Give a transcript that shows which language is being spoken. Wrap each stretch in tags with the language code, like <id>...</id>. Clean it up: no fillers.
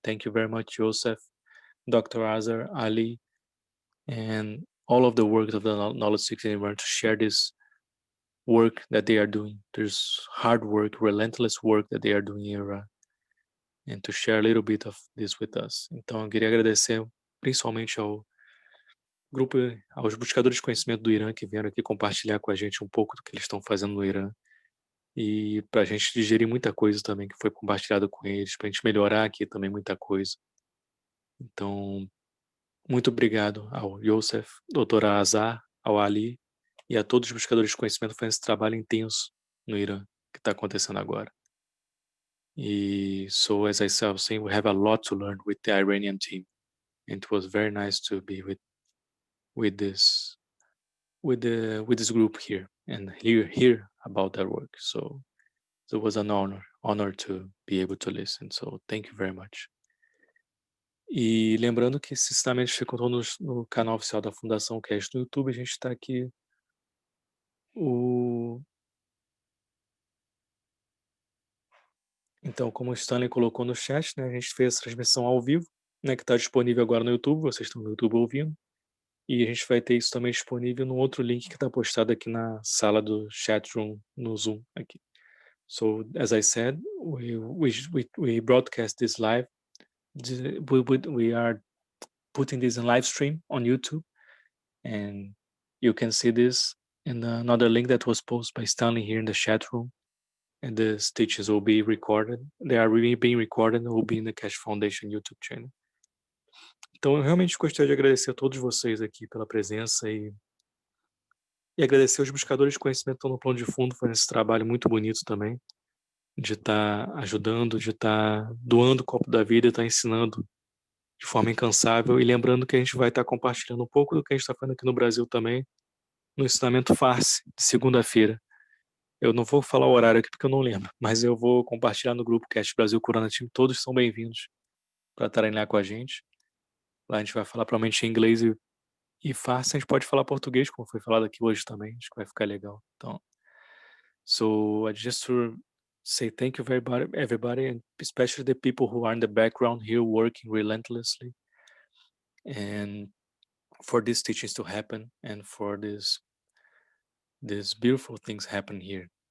<en>Thank you very much, Joseph, Dr. Azar, Ali, and all of the work of the knowledge seekers in Iran to share this work that they are doing. There's hard work, relentless work that they are doing in Iran. And to share a little bit of this with us.</en> <pt>Então, eu queria agradecer principalmente ao grupo, aos buscadores de conhecimento do Irã que vieram aqui compartilhar com a gente um pouco do que eles estão fazendo no Irã. E para a gente digerir muita coisa também que foi compartilhado com eles, para a gente melhorar aqui também muita coisa. Então, muito obrigado ao Youssef, doutora Azar, ao Ali e a todos os buscadores de conhecimento fazendo esse trabalho intenso no Irã que está acontecendo agora.</pt> <en>So, as I was saying, we have a lot to learn with the Iranian team. And it was very nice to be with this group here and hear about their work. So it was an honor to be able to listen. So thank you very much.</en> <pt>E lembrando que esse ensinamento ficou no canal oficial da Fundação KF no YouTube. A gente está aqui Então, como o Stanley colocou no chat, né, a gente fez essa transmissão ao vivo, né, que está disponível agora no YouTube, vocês estão no YouTube ouvindo, e a gente vai ter isso também disponível no outro link que está postado aqui na sala do chat room no Zoom aqui.</pt> <en>So, as I said, we broadcast this live. We are putting this in live stream on YouTube, and you can see this in another link that was posted by Stanley here in the chat room. And the teachings will be recorded. They are really being recorded and will be in the Keshe Foundation YouTube channel.</en> <pt>Então, eu realmente gostaria de agradecer a todos vocês aqui pela presença e agradecer aos buscadores de conhecimento que estão no plano de fundo fazendo esse trabalho muito bonito também, de estar ajudando, de estar doando o copo da vida e estar ensinando de forma incansável e lembrando que a gente vai estar compartilhando um pouco do que a gente está fazendo aqui no Brasil também, no Ensinamento Farsi, de segunda-feira. Eu não vou falar o horário aqui porque eu não lembro, mas eu vou compartilhar no grupo Keshe Brasil Corona Team. Todos são bem-vindos para estarem lá com a gente. Lá a gente vai falar provavelmente em inglês e farsi. A gente pode falar português, como foi falado aqui hoje também. Acho que vai ficar legal.</pt> <en>Então, so I just to say thank you everybody, and especially the people who are in the background here working relentlessly and for these teachings to happen and for these beautiful things happen here.</en>